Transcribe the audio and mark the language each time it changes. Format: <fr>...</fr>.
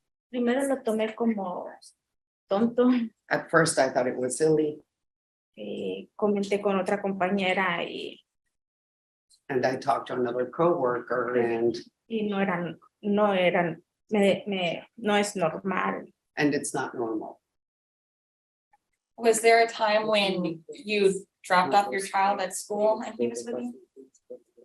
<es>Primero lo tomé como tonto.</es> <en>At first, I thought it was silly,</en> <es>Comenté con otra compañera</es> <en>and I talked to another coworker, and</en> <es>no es normal.</es> <en>it's not normal. Was there a time when you dropped off your child at school and he was with you?</en>